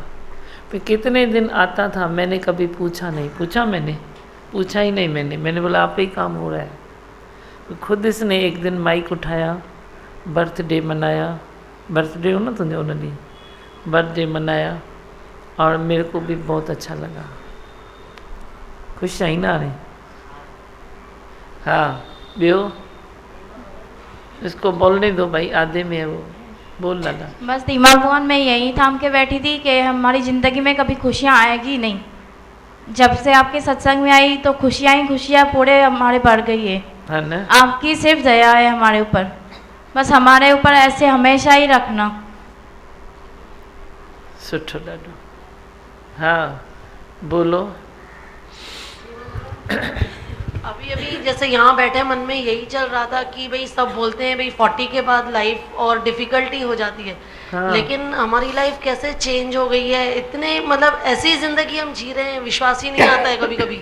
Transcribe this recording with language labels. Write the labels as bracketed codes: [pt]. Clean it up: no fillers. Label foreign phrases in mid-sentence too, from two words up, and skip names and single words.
[hi] फिर कितने दिन आता था, मैंने कभी पूछा नहीं, पूछा ही नहीं मैंने बोला आप ही काम हो रहा है। तो खुद इसने एक दिन माइक उठाया, बर्थडे मनाया, बर्थडे हो ना तुझे [sd] उन ॾींहुं, [hi] बर्थडे मनाया और मेरे को भी बहुत अच्छा लगा। [sd] खुश आई ना हाणे? [hi] हाँ ॿियो इसको बोलने दो भाई, आधे में है वो, बोल लाला। बस दिमाग भगवान मैं यही थाम के बैठी थी कि हमारी ज़िंदगी में कभी खुशियाँ आएगी नहीं। जब से आपके सत्संग में आई तो खुशियाँ ही खुशियाँ पूरे हमारे बढ़ गई है ना। आपकी सिर्फ दया है हमारे ऊपर, बस हमारे ऊपर ऐसे हमेशा ही रखना। [sd] सुठो ॾाढो। [hi] हाँ बोलो। अभी अभी जैसे यहाँ बैठे मन में यही चल रहा था कि भाई सब बोलते हैं भाई 40 के बाद लाइफ और डिफिकल्टी हो जाती है। हाँ। लेकिन हमारी लाइफ कैसे चेंज हो गई है, इतने मतलब ऐसी ज़िंदगी हम जी रहे हैं, विश्वास ही नहीं आता है कभी कभी।